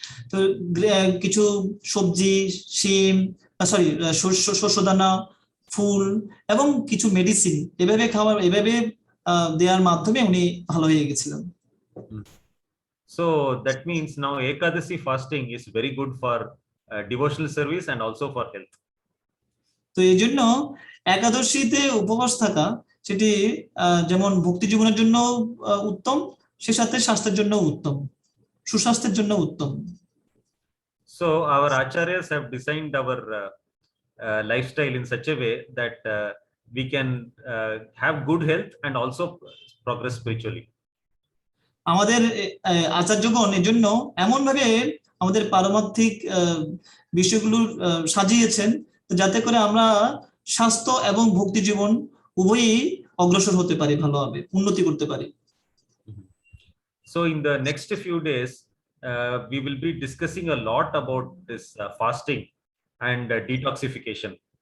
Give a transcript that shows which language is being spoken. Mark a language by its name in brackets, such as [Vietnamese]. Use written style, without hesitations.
[Bangla] তো কিছু সবজি, শিম, সরি শস্যদানা, ফুল এবং কিছু মেডিসিন এভাবে দেওয়ার মাধ্যমে উনি ভালো হয়ে গেছিলেন। [English] So that means now Ekadasi fasting is very good for devotional service and also for health. [Bangla] তো এই জন্য একাদশীতে উপবাস থাকা সেটি যেমন ভক্তি জীবনের জন্য উত্তম, সে সাথে স্বাস্থ্যের জন্য উত্তম, সুস্বাস্থ্যের জন্য উত্তম। [English] So our acharyas have designed our lifestyle in such a way that we can have good health and also progress spiritually. [Bangla] আমাদের আচার্যগণ এর জন্য এমন ভাবে আমাদের পারমার্থিক বিষয়গুলো সাজিয়েছেন যাতে করে আমরা স্বাস্থ্য এবং ভক্তি জীবন উভয়ই অগ্রসর হতে পারি, ভালোভাবে উন্নতি করতে পারি। [English] So in the next few days we will be discussing a lot about this fasting and detoxification.